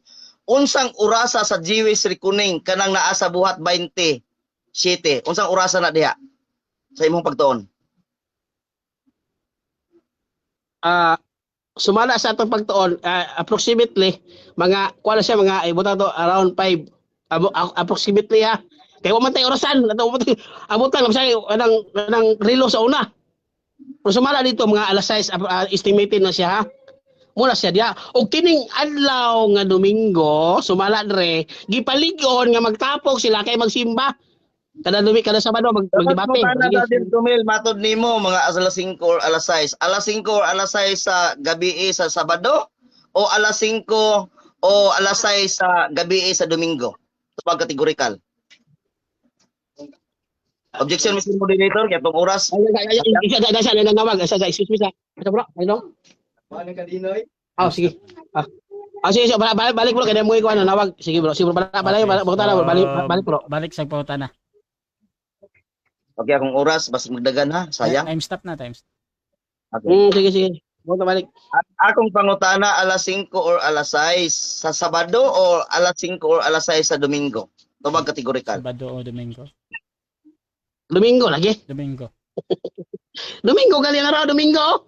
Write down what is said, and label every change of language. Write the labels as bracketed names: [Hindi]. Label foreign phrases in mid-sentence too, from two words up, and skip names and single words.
[Cebuano] Unsang orasa sa [English] Jewish reckoning [Cebuano] kanang naa sa buhat 27? Unsang orasa na diha sa imong pagtuon? Sumala sa atong pagtuon, approximately mga kuala siya mga ibuta to around 5 approximately ha. Kaya wa man tay orasan, abot lang sa anang relo sa una. Pero sumala dito mga alas 6 estimated na siya ha. Muna siya diya. Og kining adlaw nga Domingo, sumala dre, gipaligon nga magtapok sila kay magsimba. Kada Sabado magdebate. Brother Jomel, matod nimo mga alas 5 or alas 6. Alas 5 or alas 6 sa gabi sa Sabado o alas 5 o alas 6 sa gabi sa Domingo? Tupag kategorikal. [English] Objection, Mr. Moderator, [Filipino] kaya itong oras. [Cebuano] Isa na nawag. [English] Excuse me [Cebuano] sa. Bro, ano? Sige. Sige, balik bro kaya mo ko ano nawag. Sige bro, balik bro. Balik sa pangutana. Okay, akong oras basta magdagan ha, sayang. [English] Time stop na, time stop. Okay. [Cebuano] Sige. Balik. Akong pangutana alas 5 or alas 6 sa Sabado o alas 5 or alas 6 sa Domingo? Tubag kategorikal. Sabado o Domingo? Domingo lagi. Domingo. Domingo gali na raw Domingo.